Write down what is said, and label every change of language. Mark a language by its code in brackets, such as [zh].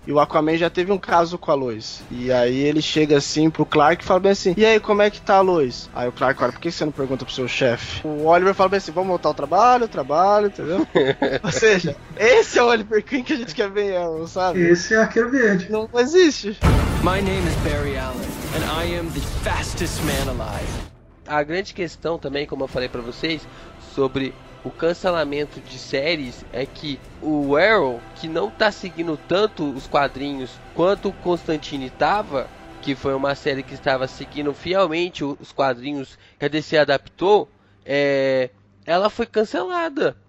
[pt] E o Aquaman já teve um caso com a Lois. E aí ele chega assim pro Clark e fala bem assim, e aí, como é que tá a Lois? Aí o Clark fala, por que você não pergunta pro seu chefe? O Oliver fala bem assim, vamos voltar ao trabalho, entendeu? Ou seja, esse é o Oliver Queen que a gente quer ver, Arrow, sabe? Esse é Arqueiro Verde. Não existe. [en] My name is Barry Allen, and I am the fastest man alive. [pt] A grande questão também, como eu falei pra vocês, sobre o cancelamento de séries, é que o Arrow, que não tá seguindo tanto os quadrinhos quanto o Constantine tava, que foi uma série que estava seguindo fielmente os quadrinhos que a DC adaptou, ela foi cancelada.